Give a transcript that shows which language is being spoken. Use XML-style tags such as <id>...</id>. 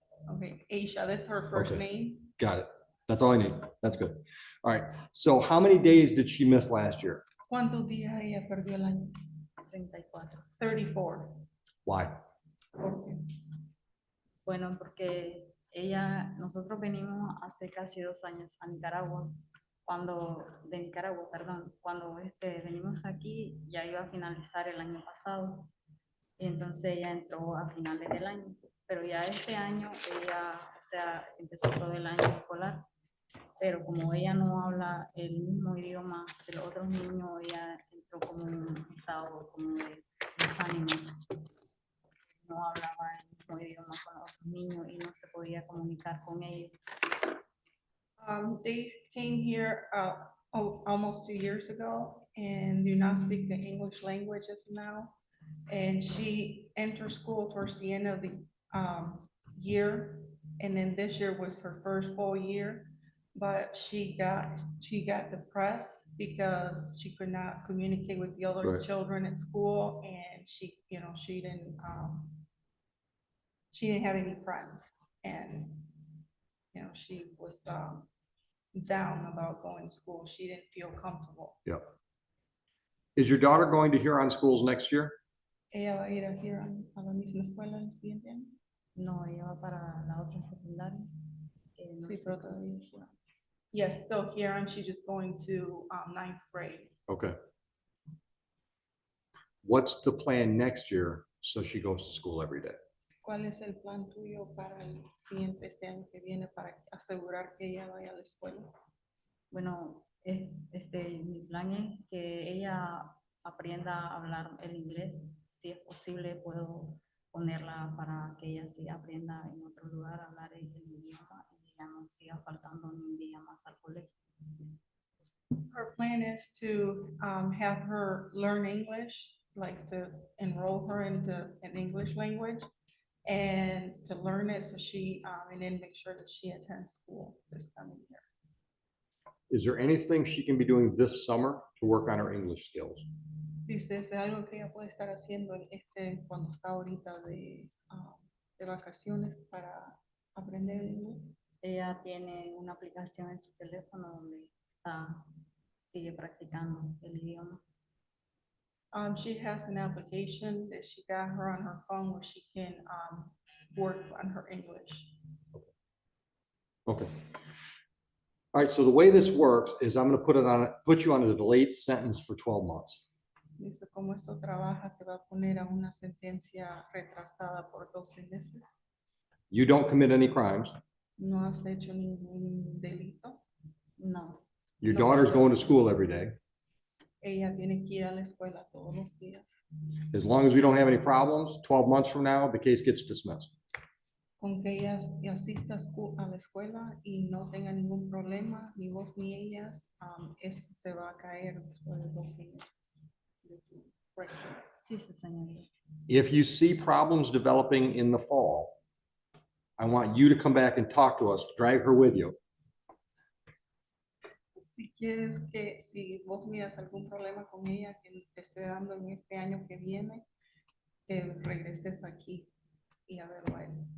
<en>okay, Aisha, that's her first Okay. name. Got it. That's all I need. That's good. All right. So how many days did she miss last year?</en> <es>¿Cuántos días ella perdió el año? 34. 34.</es> <en>Why?</en> <es>¿Por qué? Bueno, porque nosotros venimos hace casi 2 años a Nicaragua, de Nicaragua, perdón, cuando venimos aquí ya iba a finalizar el año pasado, y entonces ella entró a finales del año, pero ya este año ella, o sea, empezó todo el año escolar, pero como ella no habla el mismo idioma de los otros niños, ella entró como en un estado como de desánimo. No hablaba el mismo idioma con los otros niños y no se podía comunicar con ellos.</es> <en>They came here almost 2 years ago and do not speak the English language as now. And she entered school towards the end of the year. And then this year was her first full year. But she got depressed because she could not communicate with the other Right. children at school. And she didn't have any friends. And she was down about going to school. She didn't feel comfortable. Yeah. Is your daughter going to Huron schools next year?</en> <es>Ella va a ir a Huron a la misma escuela el siguiente año. No, ella va para la otra secundaria. No Sí, sé pero cómo. todavía</es> <en>Huron. Yes, still Huron. She's just going to 9th grade. Okay. What's the plan next year so she goes to school every day?</en> <es>¿Cuál es el plan tuyo para el siguiente este año que viene para asegurar que ella vaya a la escuela? Bueno, mi plan es que ella aprenda a hablar el inglés. Si es posible, puedo ponerla para que ella sí aprenda en otro lugar a hablar el idioma y ya no siga faltando un día más al colegio.</es> <en>Her plan is to have her learn English, like to enroll her into an English language and to learn it so she, and then make sure that she attends school this coming year. Is there anything she can be doing this summer to work on her English skills?</en> <es>Dice, ¿es algo que ella puede estar haciendo cuando está ahorita de vacaciones para aprender inglés? Ella tiene una aplicación en su teléfono donde sigue practicando el idioma.</es> <en>She has an application that she got her on her phone where she can work on her English. Okay. All right, so the way this works is I'm going to put you on a delayed sentence for 12 months.</en> <es>Dice, como esto trabaja, te va a poner a una sentencia retrasada por 12 meses.</es> <en>You don't commit any crimes.</en> <es>No has hecho ningún delito. No.</es> <en>Your No. daughter's going to school every day.</en> <es>Ella tiene que ir a la escuela todos los días.</es> <en>As long as we don't have any problems, 12 months from now, the case gets dismissed.</en> <es>Con que ella asista a la escuela y no tenga ningún problema, ni vos ni ellas, esto se va a caer después de 12 meses.</es> <en>Right.</en> <es>Sí, sí, señorita.</es> <en>If you see problems developing in the fall, I want you to come back and talk to us, drag her with you.</en> <es>Si quieres que, si vos miras algún problema con ella que te esté dando en este año que viene, que regreses aquí y a verlo a él.</es>